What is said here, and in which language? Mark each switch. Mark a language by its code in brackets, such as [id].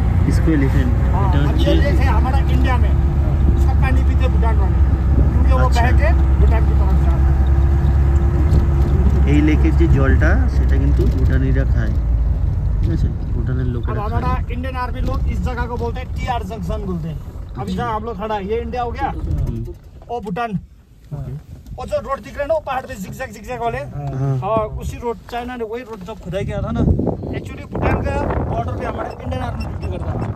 [hi] इसको एलिफेंट [bn] এটা হচ্ছে [hi] हमारा इंडिया में इसका पानी पीते भूटान वाले, क्योंकि वो बह के भूटान की तरफ जा रहा है। [bn] এই লেকের যে জলটা সেটা কিন্তু ভুটানিরা খায়, ঠিক আছে? [hi] भूटान लोग अब हमारा इंडियन आर्मी लोग इस जगह को बोलते हैं TR जंक्शन बोलते हैं। अभी जहाँ हम लोग खड़ा है ये इंडिया हो गया और भूटान, और जो रोड दिख रहे हैं ना वो पहाड़ पे जिगजैग वाले, हाँ उसी रोड चाइना ने वही रोड जब खुदाई किया था ना, एक्चुअली भूटान का बॉर्डर पे हमारे इंडियन आर्मी ड्यूटी करता है।